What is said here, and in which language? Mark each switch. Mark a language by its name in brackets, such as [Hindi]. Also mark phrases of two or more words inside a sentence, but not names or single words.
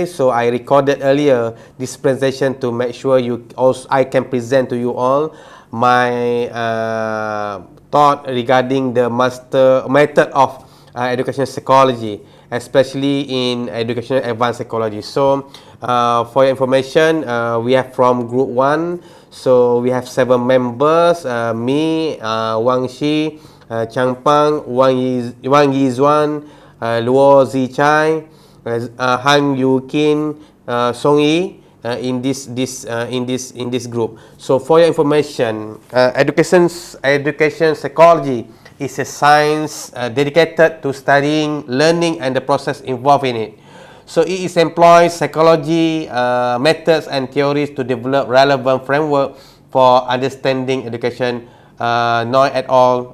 [English] So I recorded earlier this presentation to make sure I can present to you all my thought regarding the master method of educational psychology, especially in educational advanced psychology. So for your information, we have from group 1, so we have 7 members, me, Wang Shi, Chang Pang, Wang Yizhuan, Luo Zichai, Han Yu Kin, Song Yi, in this group. So for your information, education psychology is a science dedicated to studying learning and the process involved in it. So it is employs psychology methods and theories to develop relevant framework for understanding education, Noi et al.